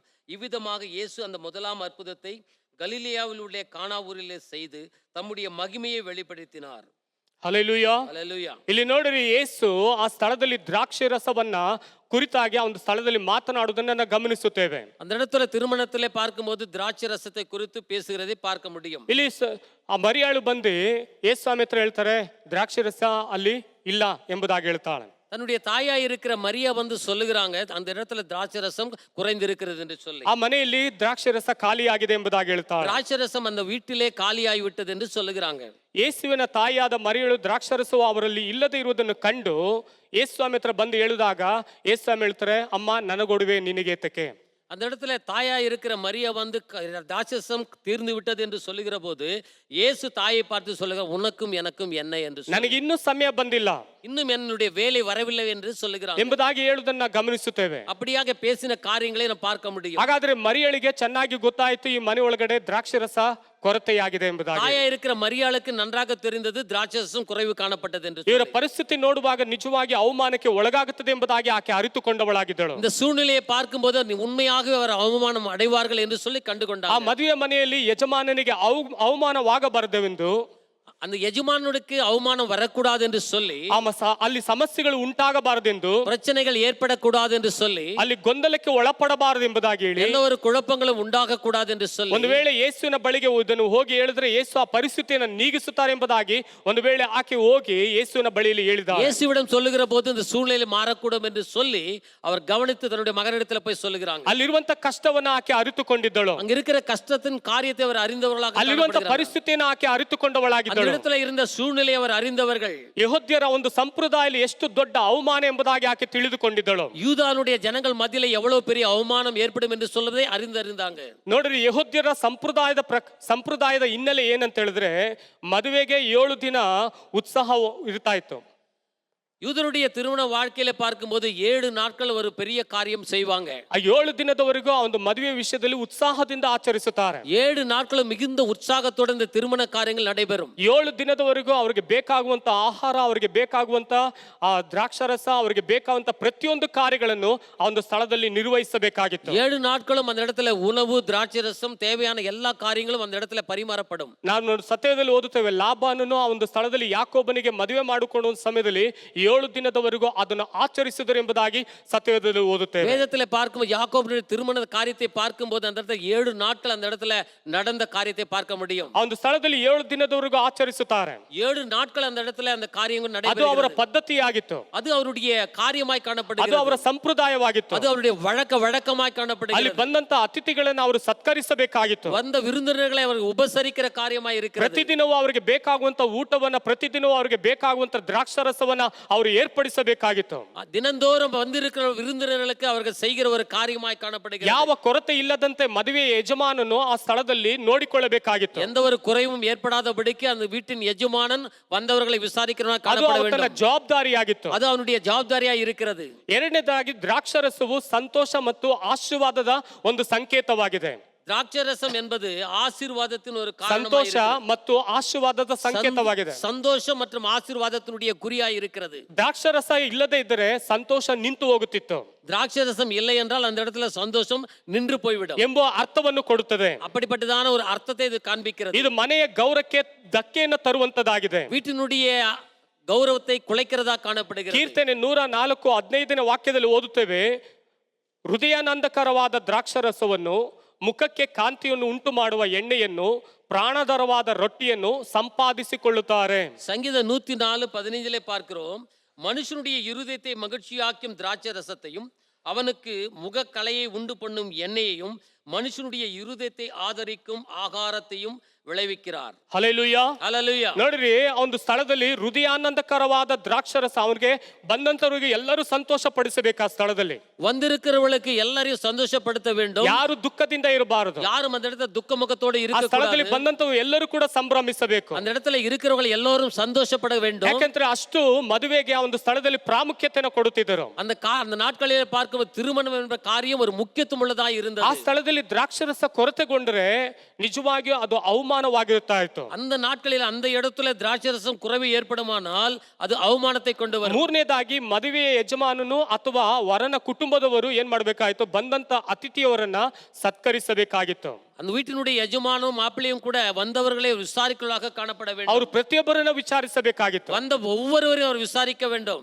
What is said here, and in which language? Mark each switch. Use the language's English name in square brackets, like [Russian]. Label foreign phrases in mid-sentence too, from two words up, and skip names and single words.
[Tamil] இவ்விதமாக இயேசு அந்த முதலாம் அற்புதத்தை கலிலேயாவில் உள்ள கானா ஊரிலே செய்து தம்முடைய மகிமையை வெளிப்படுத்தினார். [Kannada] ಹಲ್ಲೆಲೂಯಾ. [Tamil] ஹல்லேலூயா. [Kannada] ಇಲ್ಲಿ ನೋಡಿರಿ, ಯೇಸು ಆ ಸ್ಥಳದಲ್ಲಿ ದ್ರಾಕ್ಷಿ ರಸವನ್ನ ಕುರಿತಾಗಿ ಆ ಒಂದು ಸ್ಥಳದಲ್ಲಿ ಮಾತನಾಡುವುದನ್ನ ನಾವು ಗಮನಿಸುತ್ತೇವೆ. [Tamil] அந்த இடத்துல திருமணத்திலே பார்க்கும்போது திராட்சை ரசத்தை குறித்து பேசுகிறதை பார்க்க முடியும். [Kannada] ಇಲ್ಲಿ ಆ ಮರಿಯಾಳು ಬಂದು ಯೇಸು ಸ್ವಾಮಿ ಹತ್ರ ಹೇಳ್ತಾರೆ, ದ್ರಾಕ್ಷಿ ರಸ ಅಲ್ಲಿ ಇಲ್ಲ ಎಂಬುದಾಗಿ ಹೇಳ್ತಾಳೆ. [Tamil] தன்னுடைய தாயா இருக்கிற மரியா வந்து சொல்லுகிறாங்க அந்த இடத்துல திராட்சை ரசம் குறைந்திருக்கிறது என்று சொல்லி. [Kannada] ಆ ಮನೆಯಲ್ಲಿ ದ್ರಾಕ್ಷಿ ರಸ ಖಾಲಿಯಾಗಿದೆ ಎಂಬುದಾಗಿ ಹೇಳ್ತಾಳೆ. [Tamil] திராட்சை ரசம் அந்த வீட்டிலே காலியாಗಿ விட்டது என்று சொல்லுகிறாங்க. [Kannada] ಯೇಸುವಿನ ತಾಯಿಯಾದ ಮರಿಯಳು ದ್ರಾಕ್ಷರಸವು ಅವರಲ್ಲಿ ಇಲ್ಲದೆ ಇರುವುದನ್ನು ಕಂಡು ಯೇಸು ಸ್ವಾಮಿ ಹತ್ರ ಬಂದು ಹೇಳಿದಾಗ ಯೇಸು ಸ್ವಾಮಿ ಹೇಳ್ತಾರೆ, ಅಮ್ಮ ನನಗೊಡುವೆ ನಿನಗೆ ಏತಕ್ಕೆ? [Tamil] அந்த இடத்துல தாயா இருக்கிற மரியா வந்து திராட்சரசம் தீர்ந்து விட்டது என்று சொல்லுகிற போது இயேசு தாயை பார்த்து சொல்லுகிறார், உனக்கும் எனக்கும் என்ன என்று சொல்லி, [Kannada] ನನಗೆ ಇನ್ನೂ ಸಮಯ ಬಂದಿಲ್ಲ, [Tamil] இன்னும் என்னுடைய வேலை வரவில்லை என்று சொல்லுகிறார் [Kannada] ಎಂಬುದಾಗಿ ಹೇಳುವುದನ್ನು ನಾವು ಗಮನಿಸುತ್ತೇವೆ. [Tamil] அப்படியாக பேசின காரியங்களை நாம் பார்க்க முடியும். [Kannada] ಹಾಗಾದ್ರೆ ಮರಿಯಳಿಗೆ ಚೆನ್ನಾಗಿ ಗೊತ್ತಾಯ್ತು ಈ ಮನೆ ಒಳಗಡೆ ದ್ರಾಕ್ಷಿ ರಸ ಕೊರತೆಯಾಗಿದೆ ಎಂಬುದಾಗಿ. [Tamil] தாயா இருக்கிற மரியாளுக்கு நன்றாக தெரிந்தது திராட்சரசம் குறைவு ಕಾಣப்பட்டது என்று. [Kannada] ಇವರ ಪರಿಸ್ಥಿತಿ ನೋಡುವಾಗ ನಿಜವಾಗಿ ಅವಮಾನಕ್ಕೆ ಒಳಗಾಗುತ್ತದೆ ಎಂಬುದಾಗಿ ಆಕೆ ಅರಿತುಕೊಂಡವಳಾಗಿದ್ದಳು. [Tamil] இந்த சூழ்நிலையை பார்க்கும்போது உண்மையாக அவர் அவமானம் அடைவார்கள் என்று சொல்லி [Kannada] ಆ [Tamil] கண்டுகொண்டார். [Kannada] ಮದುವೆ ಮನೆಯಲ್ಲಿ ಯಜಮಾನನಿಗೆ ಅವಮಾನವಾಗಬಾರದೆಂದು, [Tamil] அந்த எஜமானுக்கு அவமானம் வரக்கூடாது என்று சொல்லி, [Kannada] ಅಲ್ಲಿ ಸಮಸ್ಯೆಗಳು ಉಂಟಾಗಬಾರದೆಂದು, [Tamil] பிரச்சனைகள் ஏற்படக்கூடாது என்று சொல்லி, [Kannada] ಅಲ್ಲಿ ಗೊಂದಲಕ್ಕೆ ಒಳಪಡಬಾರದು ಎಂಬುದಾಗಿ ಹೇಳಿ, [Tamil] எந்த ஒரு குழப்பங்களும் உண்டாக கூடாது என்று சொல்லி, [Kannada] ಒಂದು ವೇಳೆ ಯೇಸುವಿನ ಬಳಿಗೆ ಇದನ್ನು ಹೋಗಿ ಹೇಳಿದ್ರೆ ಯೇಸು ಆ ಪರಿಸ್ಥಿತಿಯನ್ನು ನೀಗಿಸುತ್ತಾರೆ ಎಂಬುದಾಗಿ ಒಂದು ವೇಳೆ ಆಕೆ ಹೋಗಿ ಯೇಸುವಿನ ಬಳಿಯಲ್ಲಿ ಹೇಳಿದ [Tamil] இயேசுவிடம் சொல்லுகிற போது இந்த சூழ்நிலை மாறக்கூடும் என்று சொல்லி அவர் கவனித்து தன்னுடைய மகனிடத்தில் போய் சொல்லுகிறாங்க. [Kannada] ಅಲ್ಲಿರುವಂತ ಕಷ್ಟವನ್ನ ಆಕೆ ಅರಿತುಕೊಂಡಿದ್ದಳು. [Tamil] அங்க இருக்கிற கஷ்டத்தின் காரியத்தை அவர் அறிந்தவர்களாக, [Kannada] ಅಲ್ಲಿರುವಂತ ಪರಿಸ್ಥಿತಿಯನ್ನು ಆಕೆ ಅರಿತುಕೊಂಡವಳಾಗಿದ್ದಳು. [Tamil] இடத்துல இருந்த சூழ்நிலை அவர் அறிந்தவர்கள். [Kannada] ಯೆಹೂದ್ಯರ ಒಂದು ಸಂಪ್ರದಾಯದಲ್ಲಿ ಎಷ್ಟು ದೊಡ್ಡ ಅವಮಾನ ಎಂಬುದಾಗಿ ಆಕೆ ತಿಳಿದುಕೊಂಡಿದ್ದಳು. [Tamil] யூதானுடைய ஜனங்கள் மத்தியில எவ்வளவு பெரிய அவமானம் ஏற்படும் என்று சொல்வதை அறிந்தாங்க. [Kannada] ನೋಡ್ರಿ, ಯೆಹೂದ್ಯರ ಸಂಪ್ರದಾಯದ ಹಿನ್ನೆಲೆ ಏನಂತ ಹೇಳಿದ್ರೆ ಮದುವೆಗೆ 7 ದಿನ ಉತ್ಸಾಹ ಇರ್ತಾ ಇತ್ತು. [Tamil] யூதருடைய திருமண வாழ்க்கையில பார்க்கும்போது 7 நாட்கள் ஒரு பெரிய காரியம் செய்வாங்க. [Kannada] ಆ 7 ದಿನದವರೆಗೂ ಆ ಒಂದು ಮದುವೆ ವಿಷಯದಲ್ಲಿ ಉತ್ಸಾಹದಿಂದ ಆಚರಿಸುತ್ತಾರೆ. [Tamil] 7 நாட்கள் மிகுந்த ಉತ್ಸಾಹத்தோட இந்த திருமண காரியங்கள் நடைபெறும். [Kannada] 7 ದಿನದವರೆಗೂ ಅವರಿಗೆ ಬೇಕಾಗುವಂತ ಆಹಾರ, ಅವರಿಗೆ ಬೇಕಾಗುವಂತ ಆ ದ್ರಾಕ್ಷರಸ, ಅವರಿಗೆ ಬೇಕಾಗುವಂತ ಪ್ರತಿಯೊಂದು ಕಾರ್ಯಗಳನ್ನು ಆ ಒಂದು ಸ್ಥಳದಲ್ಲಿ ನಿರ್ವಹಿಸಬೇಕಾಗಿತ್ತು. [Tamil] 7 நாட்களும் அந்த இடத்துல உணவு, திராட்சை ரசம், தேவையான எல்லா காரியங்களும் அந்த இடத்துல பரிமாறப்படும். [Kannada] ನಾವು ಸತ್ಯದಲ್ಲಿ ಓದುತ್ತೇವೆ, ಲಾಬಾನನು ಆ ಒಂದು ಸ್ಥಳದಲ್ಲಿ ಯಾಕೋಬನಿಗೆ ಮದುವೆ ಮಾಡಿಕೊಳ್ಳುವ ಸಮಯದಲ್ಲಿ 7 ದಿನದವರೆಗೂ ಅದನ್ನು ಆಚರಿಸಿದರು ಎಂಬುದಾಗಿ ಸತ್ಯವೇದದಲ್ಲಿ ಓದುತ್ತೇವೆ. [Tamil] வேதத்துல பார்க்கும் யாக்கோபுடைய திருமண காரியத்தை பார்க்கும்போது அந்த இடத்துல 7 நாட்கள் அந்த இடத்துல நடந்த காரியத்தை பார்க்க முடியும். [Kannada] ಆ ಒಂದು ಸ್ಥಳದಲ್ಲಿ 7 ದಿನದವರೆಗೂ ಆಚರಿಸುತ್ತಾರೆ. [Tamil] 7 நாட்கள் அந்த இடத்துல அந்த காரியங்கள் [Kannada] ಅದು ಅವರ [Tamil] நடைபெறுகிறது. [Kannada] ಪದ್ಧತಿಯಾಗಿತ್ತು, [Tamil] அது அவருடைய காரியமாய் [Kannada] ಅದು [Tamil] காணப்படுகிறது. [Kannada] ಅವರ ಸಂಪ್ರದಾಯವಾಗಿತ್ತು. [Tamil] அது அவருடைய வழக்கமாய் [Kannada] ಅಲ್ಲಿ [Tamil] காணப்படுகிறது. [Kannada] ಬಂದಂತ ಅತಿಥಿಗಳನ್ನು ಅವರು ಸತ್ಕರಿಸಬೇಕಾಗಿತ್ತು. [Tamil] வந்த விருந்தினர்களை அவர் உபசரிக்கிற காரியமாய் இருக்கிறது. [Kannada] ಪ್ರತಿದಿನವೂ ಅವರಿಗೆ ಬೇಕಾಗುವಂತ ಊಟವನ್ನ, ಪ್ರತಿದಿನವೂ ಅವರಿಗೆ ಬೇಕಾಗುವಂತ ದ್ರಾಕ್ಷಾರಸವನ್ನ ಅವರು ಏರ್ಪಡಿಸಬೇಕಾಗಿತ್ತು. [Tamil] தினந்தோறும் வந்திருக்கிற விருந்தினர்களுக்கு அவர்கள் செய்கிற ஒரு காரியமாய் காணப்படுகிறது. [Kannada] ಯಾವ ಕೊರತೆ ಇಲ್ಲದಂತೆ ಮದುವೆಯ ಯಜಮಾನನು ಆ ಸ್ಥಳದಲ್ಲಿ ನೋಡಿಕೊಳ್ಳಬೇಕಾಗಿತ್ತು. [Tamil] எந்த ஒரு குறைவும் ஏற்படாதபடிக்கு அந்த வீட்டின் எஜமானன் வந்தவர்களை விசாரிக்கிறவனாய் [Kannada] ಅದು [Tamil] காணப்பட [Kannada] ಅವನ [Tamil] வேண்டும். [Kannada] ಜವಾಬ್ದಾರಿಯಾಗಿತ್ತು. [Tamil] அது அவனுடைய ஜவாப்தாரியா இருக்கிறது. [Kannada] ಎರಡನೇದಾಗಿ ದ್ರಾಕ್ಷಾರಸವು ಸಂತೋಷ ಮತ್ತು ಆಶೀರ್ವಾದದ ಒಂದು ಸಂಕೇತವಾಗಿದೆ. [Tamil] திராட்சரசம் என்பது ஆசீர்வாதத்தின் ஒரு காரணமாய் [Kannada] ಸಂತೋಷ [Tamil] இருக்கிறது. [Kannada] ಮತ್ತು ಆಶೀರ್ವಾದದ ಸಂಕೇತವಾಗಿದೆ. [Tamil] சந்தோஷம் மற்றும் ஆசீர்வாதத்தினுடைய குறியாய் இருக்கிறது. [Kannada] ದ್ರಾಕ್ಷಾರಸ ಇಲ್ಲದೆ ಇದ್ದರೆ ಸಂತೋಷ ನಿಂತು ಹೋಗುತ್ತಿತ್ತು [Tamil] திராட்சரசம் இல்லை என்றால் அந்த இடத்துல சந்தோஷம் நின்று போய்விடும் [Kannada] ಎಂಬ ಅರ್ಥವನ್ನು ಕೊಡುತ್ತದೆ. [Tamil] அப்படிப்பட்டதான ஒரு அர்த்தத்தை இது காண்பிக்கிறது. [Kannada] ಇದು ಮನೆಯ ಗೌರವಕ್ಕೆ ಧಕ್ಕೆಯನ್ನು ತರುವಂತದಾಗಿದೆ. [Tamil] வீட்டினுடைய கௌரவத்தை குலைக்கிறதா காணப்படுகிறது. [Kannada] ಕೀರ್ತನೆ 104:15 ವಾಕ್ಯದಲ್ಲಿ ಓದುತ್ತೇವೆ, ಹೃದಯಾನಂದಕರವಾದ ದ್ರಾಕ್ಷಾರಸವನ್ನು, ಮುಖಕ್ಕೆ ಕಾಂತಿಯನ್ನು ಉಂಟು ಮಾಡುವ ಎಣ್ಣೆಯನ್ನು, ಪ್ರಾಣದರವಾದ ರೊಟ್ಟಿಯನ್ನು ಸಂಪಾದಿಸಿಕೊಳ್ಳುತ್ತಾರೆ. [Tamil] சங்கீதம் 104:15 பார்க்கிறோம், மனுஷனுடைய இருதயத்தை மகிழ்ச்சியாக்கும் திராட்சை ரசத்தையும் அவனுக்கு முகக்கலையை உண்டு பண்ணும் எண்ணெயையும் மனுஷனுடைய இருதயத்தை ஆதரிக்கும் ஆகாரத்தையும் விளைவிக்கிறார். [Kannada] ಹಲ್ಲೆಲೂಯಾ. [Tamil] ஹல்லேலூயா. [Kannada] ನೋಡ್ರಿ, ಒಂದು ಸ್ಥಳದಲ್ಲಿ ಹೃದಯಾನಂದಕರವಾದ ದ್ರಾಕ್ಷಾರಸ ಅವನಿಗೆ ಬಂದಂತವರಿಗೆ ಎಲ್ಲರೂ ಸಂತೋಷ ಪಡಿಸಬೇಕು. ಆ ಸ್ಥಳದಲ್ಲಿ [Tamil] வந்திருக்கிறவர்களுக்கு எல்லாரையும் சந்தோஷப்படுத்த வேண்டும். [Kannada] ಯಾರು ದುಃಖದಿಂದ ಇರಬಾರದು. [Tamil] யாரும் அந்த இடத்துல துக்க முகத்தோடு [Kannada] ಆ [Tamil] இருக்க [Kannada] ಸ್ಥಳದಲ್ಲಿ [Tamil] கூடாது. [Kannada] ಬಂದಂತವು ಎಲ್ಲರೂ ಕೂಡ ಸಂಭ್ರಮಿಸಬೇಕು. [Tamil] அந்த இடத்துல இருக்கிறவங்க எல்லாரும் சந்தோஷப்பட வேண்டும். [Kannada] ಯಾಕಂದ್ರೆ ಅಷ್ಟು ಮದುವೆಗೆ ಆ ಒಂದು ಸ್ಥಳದಲ್ಲಿ ಪ್ರಾಮುಖ್ಯತೆಯನ್ನು ಕೊಡುತ್ತಿದ್ದರು. [Tamil] அந்த நாட்களில் பார்க்கும் திருமணம் என்ற காரியம் ஒரு முக்கியத்துவம் உள்ளதா [Kannada] ಆ [Tamil] இருந்தது. [Kannada] ಸ್ಥಳದಲ್ಲಿ ದ್ರಾಕ್ಷಾರಸ ಕೊರತೆಗೊಂಡ್ರೆ ನಿಜವಾಗಿಯೂ ಅದು ಅವಮಾನವಾಗಿರುತ್ತಾ ಇತ್ತು. [Tamil] அந்த நாட்களில் அந்த இடத்துல திராட்சரசம் குறைவு ஏற்படுமானால் அது அவமானத்தை கொண்டு வரும். [Kannada] ಮೂರನೇದಾಗಿ ಮದುವೆಯ ಯಜಮಾನನು ಅಥವಾ ವರನ ಕುಟುಂಬದವರು ಏನ್ ಮಾಡ್ಬೇಕಾಯ್ತು, ಬಂದಂತ ಅತಿಥಿಯವರನ್ನ ಸತ್ಕರಿಸಬೇಕಾಗಿತ್ತು. [Tamil] அந்த வீட்டினுடைய எஜமானும் மாப்பிள்ளையும் கூட வந்தவர்களை விசாரிக்கலாக காணப்பட வேண்டும். [Kannada] ಅವರು ಪ್ರತಿಯೊಬ್ಬರನ್ನ ವಿಚಾರಿಸಬೇಕಾಗಿತ್ತು. [Tamil] வந்த ஒவ்வொருவரையும் அவர் விசாரிக்க வேண்டும்.